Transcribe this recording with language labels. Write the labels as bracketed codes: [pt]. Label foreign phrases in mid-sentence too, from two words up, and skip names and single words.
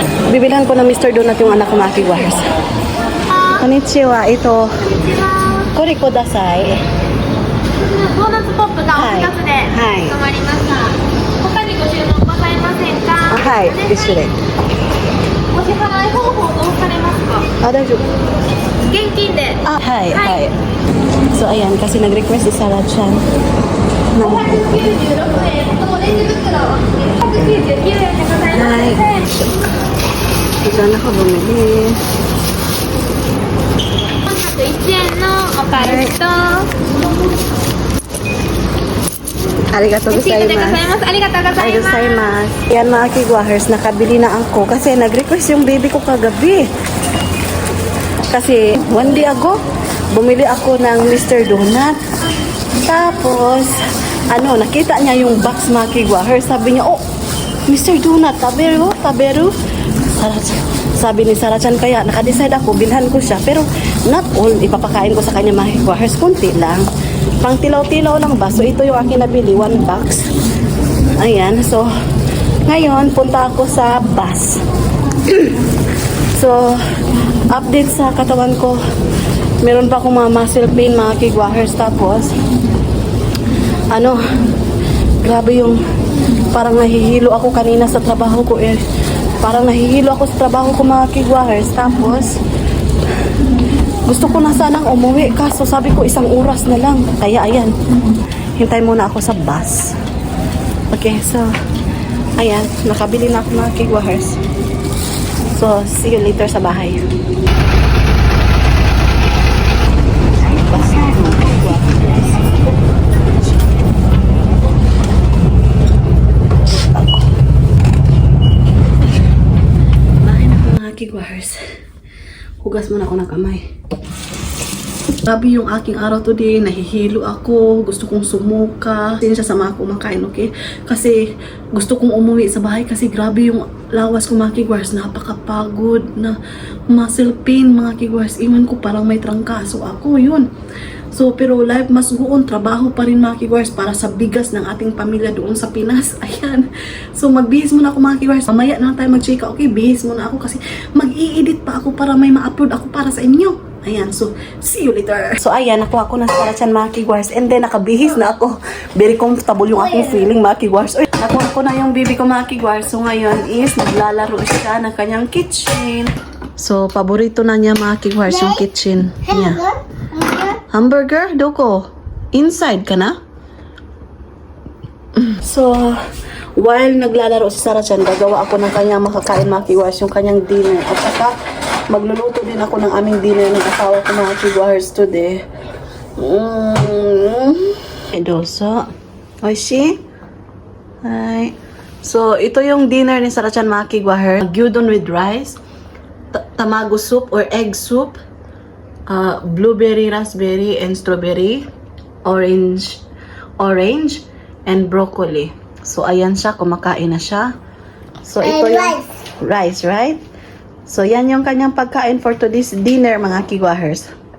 [tl] Bibilhan ko ng Mr. Donut yung anak ko mga kigwahers. [ja] Konnichiwa, ito. これください. ドーナツポップがお2つではい止まりました。他にご注文ございませんか？はい、一緒で。お支払い方法どうされますか？大丈夫。現金で。 [en] Hi, hi. [tl] So, ayan, kasi nag-request si Sarah Chan. [ja] 596円とオレンジ袋199円でございます。 [tl] Ito na ako bumili. [ja] 401 円のお返しと、 Arigatou レシートでござい gozaimasu. ます。ありがとうございます。 Gozaimasu. [tl] Yan mga kigwahers, nakabili na ako kasi nag-request yung baby ko kagabi. [en] Kasi one day ago, [tl] bumili ako ng Mr. Donut. Tapos, nakita niya yung box mga kigwahers. Sabi niya, oh, Mr. Donut, [ja] 食べる、食べる. [tl] Sarachan. Sabi ni Sarachan kaya naka-decide ako, bilhan ko siya. [en] Pero not all, [tl] ipapakain ko sa kanya mga kigwahers. Kunti lang. Pang tilaw-tilaw lang ba? So ito yung akin nabili, 1 box. Ayan, so ngayon punta ako sa bus. So update sa katawan ko. Meron pa akong mga muscle pain, mga kigwahers. Tapos grabe yung parang nahihilo ako kanina sa trabaho ko eh. Parang nahihilo ako sa trabaho ko mga kigwahers. Tapos gusto ko na sanang umuwi kaso sabi ko 1 oras na lang. Kaya ayan, hintay muna ako sa bus. Okay, so ayan, nakabili na ako mga kigwahers. So [en] see you later [tl] sa bahay. Bus na mga kigwahers. Bahay na ako mga kigwahers. Hugas muna ako ng kamay. Grabe yung aking araw today. Nahihilo ako. Gusto kong sumuka. Hindi siya sama ako kumakain, okay? Kasi gusto kong umuwi sa bahay kasi grabe yung lawas ko mga kigwars. Napakapagod na muscle pain mga kigwars. Iwan ko parang may trangkaso ako. [en] Yun. So, pero life must go on. [tl] Trabaho pa rin mga kigwars para sa bigas ng ating pamilya doon sa Pinas. Ayan. So, magbihis muna ako mga kigwars. Mamaya na lang tayo mag-check. Okay, bihis muna ako kasi mag-i-edit pa ako para may ma-upload ako para sa inyo. Ayan, [en] so, see you later. [tl] So, ayan, nakuha ko ng Sarachan mga kigwars. And then, nakabihis na ako. [en] Very comfortable [tl] yung aking feeling mga kigwars. Uy, nakuha ko na yung baby ko mga kigwars. So, ngayon is naglalaro siya ng kanyang kitchen. So, paborito na niya mga kigwars yung kitchen niya. Hamburger? Doko? Inside ka na? So, while naglalaro si Sarachan, gagawa ako ng kanyang makakain mga kigwars, yung kanyang dinner. At saka, magluluto din ako ng aming dinner ng asawa ko mga kigwars today. Edoso. Oishi? Hi. So, ito yung dinner ni Sarachan mga kigwahers. [en] Gyudon with rice, tamago soup or egg soup, blueberry, raspberry, and strawberry, orange, and broccoli. [tl] So, ayan siya. Kumakain na siya. So, ito yung [en] rice, right? [tl] So, yan yung kanyang pagkain [en] for today's dinner, [tl] mga kigwahers.